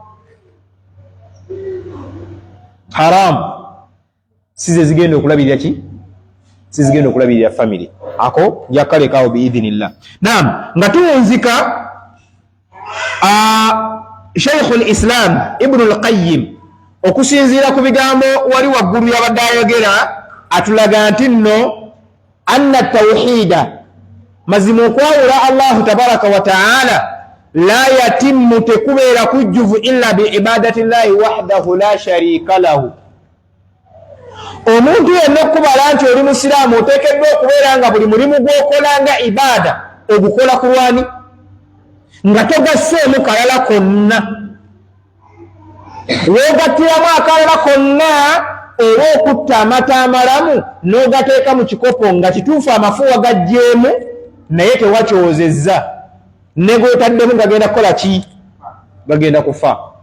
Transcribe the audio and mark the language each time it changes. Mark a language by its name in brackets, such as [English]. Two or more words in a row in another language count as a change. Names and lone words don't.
[Ganda] haram size zigenda okulabirira ki sizigenda okulabirira family ako njakalekaawo biidhinillah naam nga tuwunzika Shaykhul Islam Ibn al-Qayyim okusinziira ku bigambo wali waggulu yabadde ayogera atulaga nti nno [Arabic] أن توحيد [Ganda] mazima okwawula [Arabic] الله تبارك وتعالى لا يتم [Ganda] tekubeera kujjuvu [Arabic] إلا بعبادة الله وحده لا شريك له [Ganda] omuntu yenna okubala nti oli musiraamu oteekeddwa okubeera nga buli mulimu gw'okolanga ibaada ogukola ku lwani nga togasseemu kalala konna weegattiramu akalala konna oba okutta amata amalamu n'ogateeka mu kikopo nga kituufu amafuwa gajjeemu naye tewakyozezza ne g'otaddemu gagenda kukola ki gagenda kufa